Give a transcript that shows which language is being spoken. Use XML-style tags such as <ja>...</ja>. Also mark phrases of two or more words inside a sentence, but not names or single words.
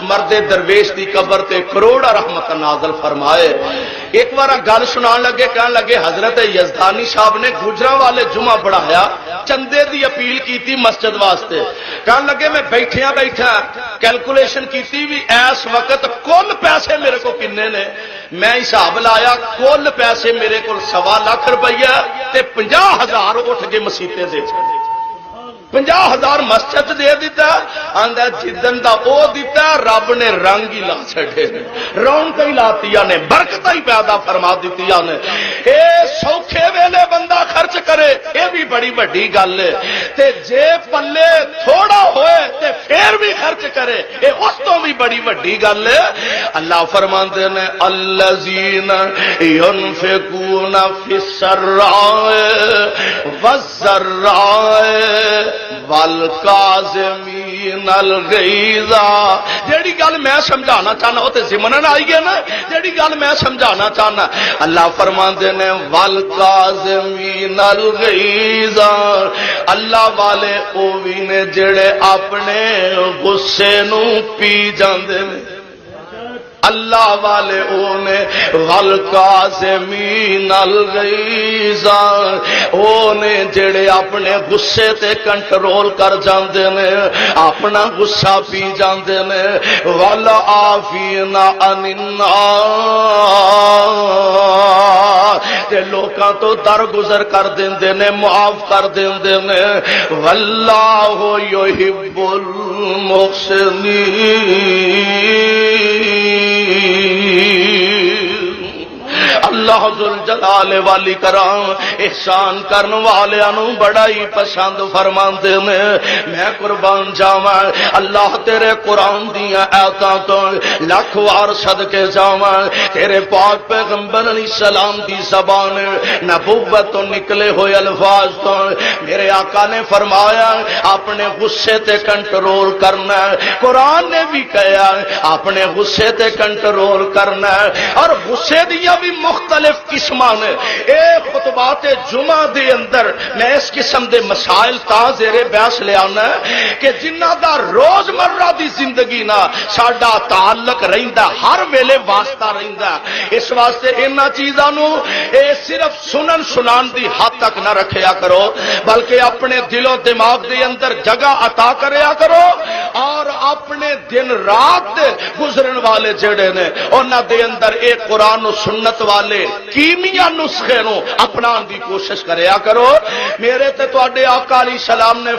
<pa>مرد درویش دی قبر تے کروڑا رحمت نازل فرمائے ایک بار گل سنان لگے کہنے لگے حضرت یزدانی صاحب نے گجراں والے جمعہ پڑھایا چندے دی اپیل کیتی مسجد واسطے کہنے لگے میں بیٹھیا کیلکولیشن کیتی بھی اس وقت کل پیسے میرے کو کنے نے میں حساب لایا کل پیسے میرے کو 1.25 لاکھ روپیہ تے 50,000 اٹھ کے مسیتے دے 50,000 مسجد دے دیتا آندا جدن دا او دیتا رب نے رنگ ہی لا چھڑے رونق ہی لاتیاں نے برکت ہی پیدا فرما دیتیاں نے اے سوکھے ویلے بندہ خرچ کرے اے بھی بڑی بڑی گل ہے تے جے پلے تھوڑا ہوئے تے پھر بھی خرچ کرے اے اس تو بھی بڑی بڑی گل ہے اللہ فرماندے نے</pa> <ar>الذین ينفقون فی السراء والضراء والکاظمین الغیظ</ar> <pa>جیڑی گل میں سمجھانا چاہنا وہ تے ضمن آئی گیا نا جیڑی گل میں سمجھانا چاہنا اللہ فرماندے نے</pa> <ar>والکاظمین الغیظ</ar> <pa>اللہ والے او وی نے جڑے اپنے غصے نو پی جاندے نے اللہ والے اونے</pa> <ar>والکاظمین الغیظ</ar> <pa>اونے جڑے اپنے غصے تے کنٹرول کر جاندے نے اپنا غصہ پی جاندے نے</pa> <ar>والعافین عن</ar> <pa>الناس تے لوکاں تو درگزر کر دیندے نے معاف کر دیندے نے</pa> <ar>واللہ یحب</ar> <pa>المحسنین اللہ</pa> <ar>ذوالجلال والی کرام</ar> <pa>احسان کرن والیاں نو بڑا ہی پسند فرماندے نے میں قربان جاواں اللہ تیرے قرآن دیاں آیاتاں تو لاکھ وار صدقے جاواں تیرے پاک پیغمبر</pa> <ar>علیہ السلام</ar> <pa>دی زبان نبوت تو نکلے ہوئے الفاظ تو میرے آقا نے فرمایا اپنے غصے تے کنٹرول کرنا قرآن نے بھی کہا اپنے غصے تے کنٹرول کرنا اور غصے دیاں بھی مختلف قسمان نے اے خطبات جمعہ دے اندر میں اس قسم دے مسائل تا زیر بیاس لے آنا کہ جنہ دا روز مرہ دی زندگی نا ساڈا تعلق رہندا ہر ویلے واسطہ رہندا اس واسطے انہاں چیزاں نو اے صرف سنن سنان دی حد تک نہ رکھیا کرو بلکہ اپنے دل و دماغ دے اندر جگہ عطا کریا کرو اور اپنے دن رات گزرن والے جڑے نے انہاں دے اندر ایک قرآن و سنت والے کیمیا نسخے نو اپنان دی کوشش کریا کرو میرے تے تواڈے آقا</pa> <ar>علیہ السلام</ar> <pa>نے</pa>